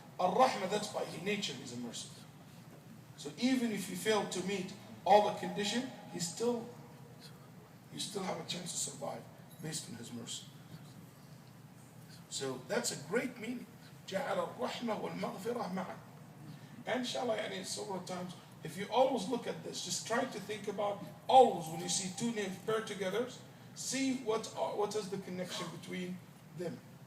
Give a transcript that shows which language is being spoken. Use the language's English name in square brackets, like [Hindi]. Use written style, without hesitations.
[English] Ar-Rahmah, that's by His nature, He's a mercy. So even if you fail to meet all the conditions, you still have a chance to survive based on His mercy. So that's a great meaning. [Arabic] جعل الرحمة والمغفرة معا. [English] And inshallah, several times, if you always look at this, just try to think about always when you see two names paired together, see what is the connection between them.